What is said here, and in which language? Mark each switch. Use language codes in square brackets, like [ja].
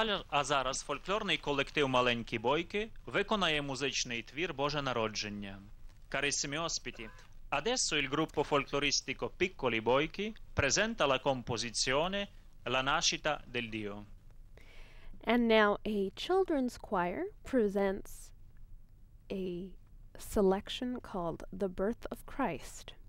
[uk] А зараз фольклорний колектив «Маленькі бойки» виконає музичний твір «Боже народження». [it] Carissimi ospiti, adesso il gruppo folcloristico Piccoli Boichi presenta la composizione La nascita del Dio. [en] And now a children's choir presents a selection called The Birth of Christ.